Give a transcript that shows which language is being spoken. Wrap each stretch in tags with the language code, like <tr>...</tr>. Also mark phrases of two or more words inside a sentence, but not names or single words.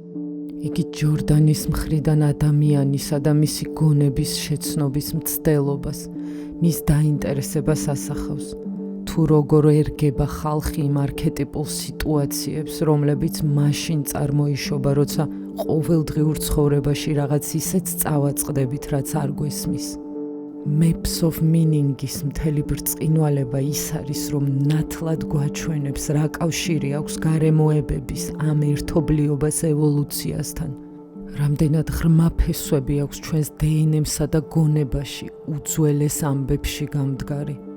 <ka>იგი ჯორდანის მხრიდან ადამიანისა და მისი გონების შეცნობის მცდელობას, მის დაინტერესებას ასახავს. თუ როგორ ერგება ხალხი იმ არქეტიპულ სიტუაციებს, რომლებიც მაშინ წარმოიშობა, როცა ყოველდღიურ ცხოვრებაში რაღაც ისეთ წავაწყდებით, რაც არ გვესმის. Maps of Meaning-ის მთელი ბრწყინვალება ის არის, რომ ნათლად გვაჩვენებს, რა კავშირი აქვს გარემოებების ამ ერთობლიობას ევოლუციასთან. რამდენად ღრმა ფესვები აქვს ჩვენს დნმ-სა და გონებაში, უძველეს ამბებში გამდგარი.</ka>